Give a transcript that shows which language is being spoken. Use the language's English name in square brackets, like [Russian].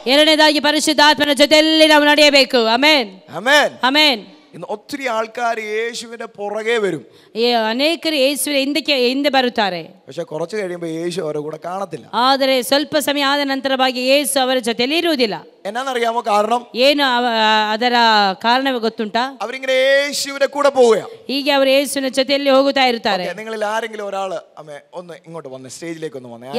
[Kannada] ಎರಡನೇದಾಗಿ ಪರಿಶುದ್ಧಾತ್ಮನ ಜೊತೆಯಲ್ಲಿ ನಾವು ನಡೆಯಬೇಕು. ಆಮೆನ್ [Malayalam] ആമേൻ. [Kannada] ಆಮೆನ್. [Malayalam] ഇന്ന് ഒത്തിരി ആൾക്കാർ യേശുവിന്റെ പുറകെ വരും. [Kannada] ಅನೇಕರು ಯೇಸುವಿನ ಹಿಂದೆ ಬರುತ್ತಾರೆ. [Malayalam] പക്ഷെ കുറച്ച് കഴിയുമ്പോൾ യേശു അവരുടെ കൂടെ കാണത്തില്ല. [Kannada] ಆದರೆ ಸ್ವಲ್ಪ ಸಮಯ ಆದ ನಂತರವಾಗಿ ಯೇಸು ಅವರ ಜೊತೆಯಲ್ಲಿ ಇರುವುದಿಲ್ಲ. [Malayalam] എന്നാന്നറിയാമോ കാരണം? [Kannada] ಏನು ಅದರ ಕಾರಣ ಗೊತ್ತುಂಟಾ? [Malayalam] അവരിങ്ങനെ യേശുവിന്റെ കൂടെ പോവുകയാണ്. [Kannada] ಹೀಗೆ ಅವರು ಯೇಸುವಿನ ಜೊತೆಯಲ್ಲಿ ಹೋಗುತ್ತಾ ಇರ್ತಾರೆ. [Malayalam] നിങ്ങളിൽ ആരെങ്കിലും ഒരാള് അമ്മേ ഒന്ന് ഇങ്ങോട്ട് വന്നേ, സ്റ്റേജിലേക്ക് ഒന്ന് വന്നേ.